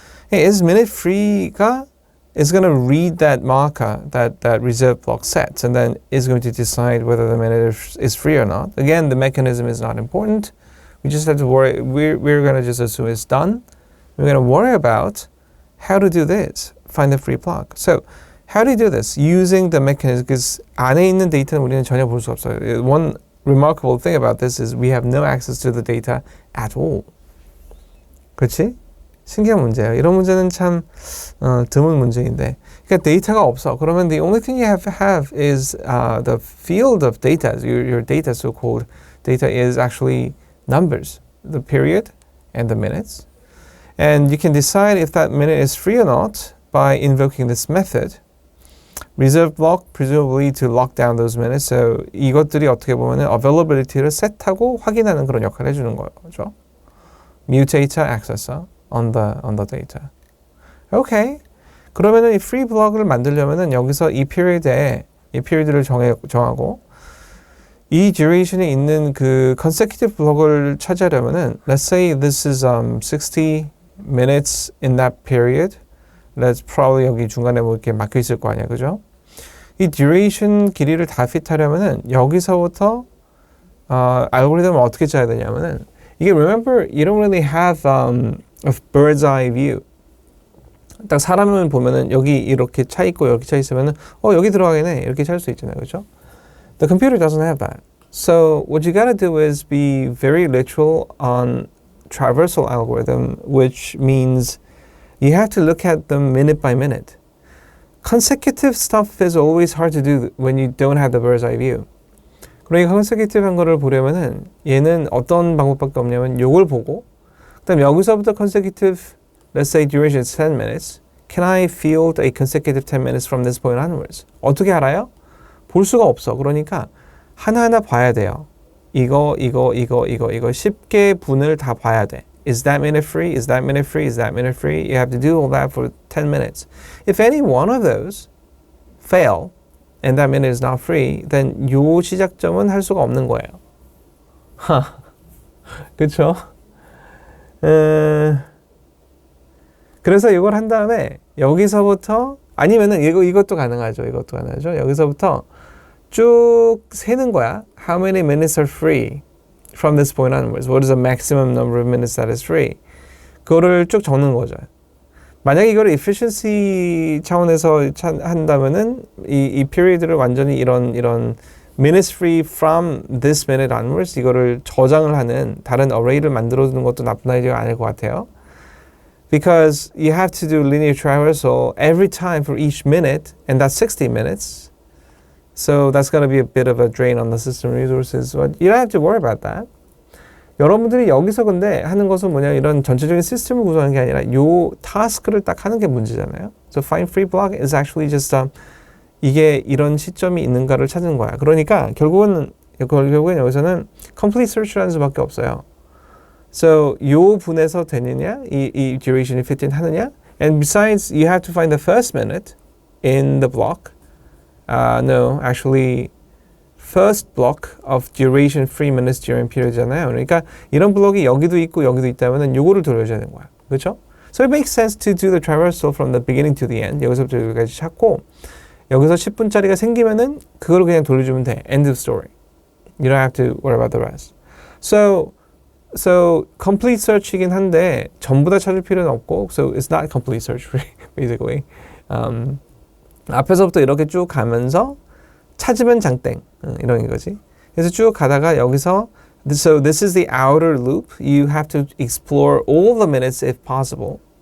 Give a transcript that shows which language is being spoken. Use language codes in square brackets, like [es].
[en] Hey, is minute free가 is going to read that marker that reserve block sets, and then is going to decide whether the minute is free or not. Again, the mechanism is not important. We just have to worry. We're going to just assume it's done. We're going to worry about how to do this. Find the free block. So how do you do this? Using the mechanism, because [ko] 안에 있는 데이터는 우리는 전혀 볼 수 없어요. [en] One remarkable thing about this is we have no access to the data at all. [ko] 그렇지? 신기한 문제예요. 이런 문제는 참 드문 문제인데. 그러니까 데이터가 없어. 그러면 [en] the only thing you have is the field of data. Your data, so-called data, is actually numbers, the period and the minutes. And you can decide if that minute is free or not by invoking this method. Reserve block, presumably to lock down those minutes. [ko] So 이것들이 어떻게 보면은 availability를 셋하고 확인하는 그런 역할을 해주는 거죠. [en] Mutator, accessor on the data. Okay. [ko] 그러면은 이 free block을 만들려면은 여기서 이 period를 정하고 이 duration이 있는 그 consecutive block을 차지하려면은 [en] let's say this is 60 minutes in that period. Let's probably [ko] 여기 중간에 뭐 이렇게 막혀 있을 거 아니야, 그죠? 이 duration 길이를 다 핏하려면은 여기서부터 알고리즘을 어떻게 짜야 되냐면은 이게 [en] remember you don't really have a bird's eye view. [ko] 딱 사람을 보면은 여기 이렇게 차 있고 여기 차 있으면은 여기 들어가겠네 이렇게 찰 수 있잖아요, 그죠? [en] The computer doesn't have that. So what you gotta do is be very literal on traversal algorithm, which means you have to look at them minute by minute. Consecutive stuff is always hard to do when you don't have the bird's eye view. [ko] 그러니까 consecutive한 거를 보려면은 얘는 어떤 방법밖에 없냐면 요걸 보고 그다음 여기서부터 consecutive, [en] let's say duration is 10 minutes. Can I field a consecutive 10 minutes from this point onwards? [ko] 어떻게 알아요? 볼 수가 없어. 그러니까 하나하나 봐야 돼요. 이거 쉽게 분을 다 봐야 돼. [en] Is that minute free? Is that minute free? Is that minute free? You have to do all that for 10 minutes. If any one of those fail and that minute is not free, then [ko] 요 시작점은 할 수가 없는 거예요. 그쵸? 그래서 이걸 한 다음에 여기서부터 아니면은 이것도 가능하죠. 여기서부터 쭉 세는 거야. [en] How many minutes are free from this point onwards? What is the maximum number of minutes that is free? [ko] 그거를 쭉 적는 거죠. 만약에 이걸 efficiency 차원에서 한다면은 이 period를 완전히 이런 [en] minutes free from this minute onwards [ko] 이거를 저장을 하는 다른 array를 만들어 두는 것도 나쁜 아이디어가 아닐 것 같아요. [en] Because you have to do linear traversal every time for each minute, and that's 60 minutes. So that's going to be a bit of a drain on the system resources. But you don't have to worry about that. [ko] 여러분들이 여기서 근데 하는 것은 뭐냐, 이런 전체적인 시스템을 구성하는 게 아니라 요 타스크를 딱 하는 게 문제잖아요. [en] So find free block is actually just [ko] 이게 이런 시점이 있는가를 찾는 거야. 그러니까 결국은 여기서는 complete search라는 수밖에 없어요. [en] So [ko] 요 분에서 되느냐, [en] 이 duration이 fit in 하느냐, and besides you have to find the first minute in the block. No, actually first block of duration 3 minutes during period잖아요. [ko] 그러니까 이런 블록이 여기도 있고 여기도 있다면은 요거를 돌려줘야 되는 거야. 그렇죠? [en] So it makes sense to do the traversal from the beginning to the end. [ko] 여기서부터 여기까지 찾고 여기서 10분짜리가 생기면은 그거를 그냥 돌려주면 돼. [en] End of story. You don't have to worry about the rest. So complete search [ko] 이긴 한데 전부 다 찾을 필요는 없고 [en] so it's not complete search basically. [ko] 앞에서부터 이렇게 쭉 가면서 찾으면 장땡 이런 거지. 그래서 쭉 가다가 여기서 [en] so this is the outer loop. You have to explore all the minutes if possible.